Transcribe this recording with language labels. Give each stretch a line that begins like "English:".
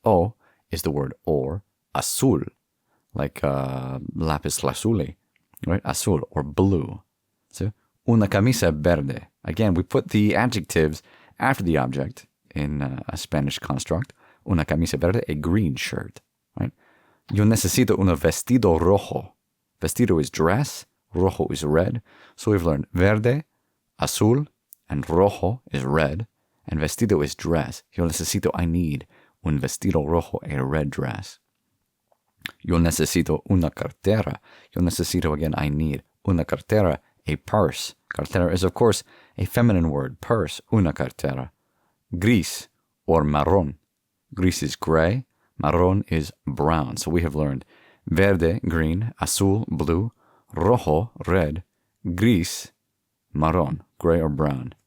English: O is the word or. Azul, like lapis lazuli, right? Azul, or blue. So,
Spanish: una camisa verde.
English: Again, we put the adjectives after the object in a Spanish construct.
Spanish: Una camisa verde,
English: a green shirt, right?
Spanish: Yo necesito un vestido rojo.
English: Vestido is dress, rojo is red. So we've learned verde, azul, and rojo is red, and vestido is dress.
Spanish: Yo necesito,
English: I need,
Spanish: un vestido rojo,
English: a red dress.
Spanish: Yo necesito una cartera. Yo necesito,
English: again, I need.
Spanish: Una cartera,
English: a purse. Cartera is, of course, a feminine word. Purse,
Spanish: una cartera.
English: Gris or marron. Gris is gray. Marron is brown. So we have learned verde, green. Azul, blue. Rojo, red. Gris, marron, gray or brown.